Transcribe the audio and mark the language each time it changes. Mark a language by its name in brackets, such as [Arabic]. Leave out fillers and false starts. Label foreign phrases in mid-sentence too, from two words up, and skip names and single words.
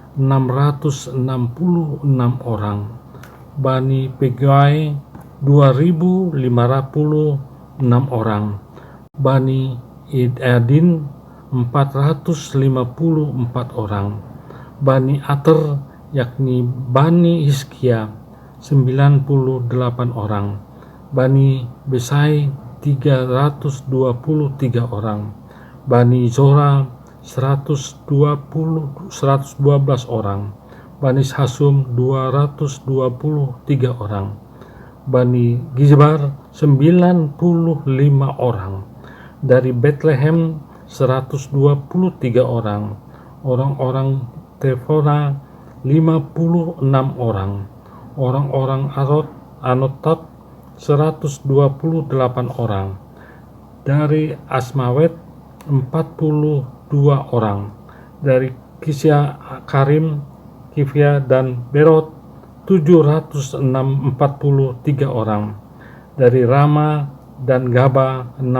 [Indonesian] 666 orang, Bani Pegai 2556 orang, Bani Idadin 454 orang, Bani Ater, yakni Bani Hizkia 98 orang, Bani Besai 323 orang, Bani Zora 112 orang, Bani Hasum 223 orang, Bani Gizbar 95 orang, dari Bethlehem 123 orang, orang-orang Tefora 56 orang, orang-orang Anotot 128 orang, dari Asmawet 42 orang, dari Kisya Karim, Kifya dan Berot 743 orang, dari Rama dan Gaba